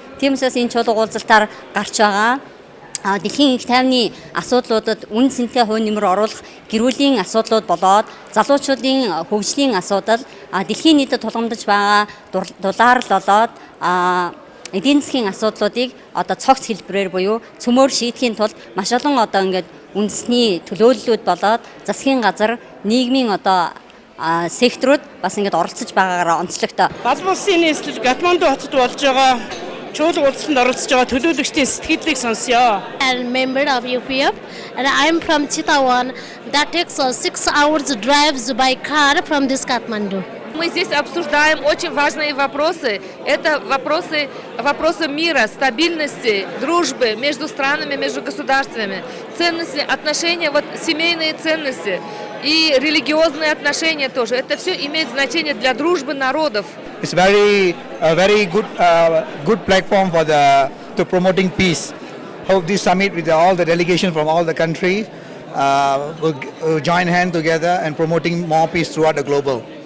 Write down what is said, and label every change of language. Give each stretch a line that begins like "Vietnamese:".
Mongolian: Тийм учраас энэ чуулга уулзалтаар гарч байгаа дэлхийн их тайвны асуудлуудад үн цэнтэй хувь нэмэр оруулах гэрүүлийн асуудлууд болоод залуучуудын хөгжлийн асуудал дэлхийн нийтэд тулгамдж байгаа дулаарлал болоод эдийн засгийн асуудлуудыг одоо цогц хэлбэрээр буюу цөмөр шийдэхийн тулд маш олон одоо ингээд үндэсний төлөөллүүд болоод засгийн газар нийгмийн одоо секторууд бас ингээд оролцож байгаагаараа онцлогтой. Балбан улсын нийслэл Катманду хотод болж байгаа чуулга уулзалтанд оролцож байгаа төлөөлөгчдийн сэтгэлдлийг сонсё.
English: I'm a member of UPF and I'm from Chitawan. That takes 6 hours drives by car from this Kathmandu.
Russian: Мы здесь обсуждаем очень важные вопросы. Это вопросы мира, стабильности, дружбы между странами, между государствами, ценности, отношения, семейные ценности и религиозные отношения тоже. Это все имеет значение для дружбы народов.
English: It's a very good platform for to promoting peace. Hope this summit with all the delegations from all the countries will join hands together and promoting more peace throughout the global.